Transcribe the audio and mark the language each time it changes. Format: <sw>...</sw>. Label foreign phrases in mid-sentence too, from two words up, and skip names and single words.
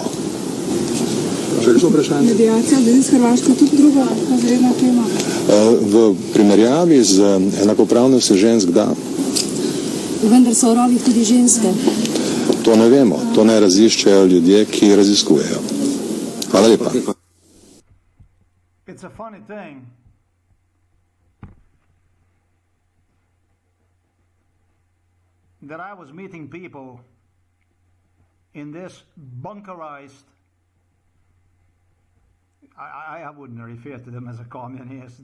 <sl>Še kakšno vprašanje? Mediacija, da je z Hrvaško tudi drugorazredna tema? V primerjavi z enakopravnostjo žensk, da. Vendar so v rovih tudi ženske. To ne vemo, to ne raziščejo ljudje, ki raziskujejo. Hvala lepa.</sl> <en>It's a funny thing. That I was meeting people in this bunkerized, I wouldn't refer to them as a communist.</en>